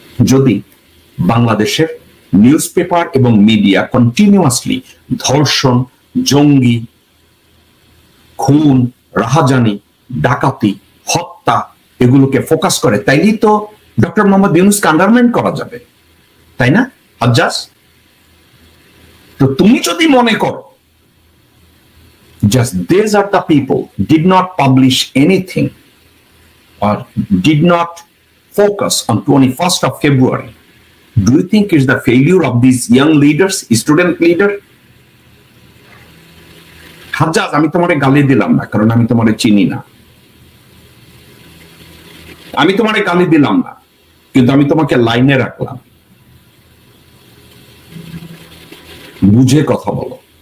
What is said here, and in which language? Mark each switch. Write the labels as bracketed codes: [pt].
[bn] যদি বাংলাদেশের news paper এবং মিডিয়া কন্টিনিউয়াসলি ধর্ষণ, জঙ্গি, খুন, রাহাজানি, ডাকাতি, হত্যা এগুলোকে ফোকাস করে, তাইলেই তো ডক্টর মোহাম্মদ ইউনূসকে আন্ডারমাইন করা যাবে, তাই না হাজ্জাজ? তো তুমি যদি মনে করো [en] just these are the people did not publish anything or did not focus on 21st of February, do you think it's the failure of these young leaders, student leader? [bn] Hajjaj, আমি তোমারে গালি দিলাম না, কারণ আমি তোমারে চিনি না। আমি তোমারে গালি দিলাম না, কিন্তু আমি তোমাকে লাইনে রাখলাম। বুঝে কথা বলো।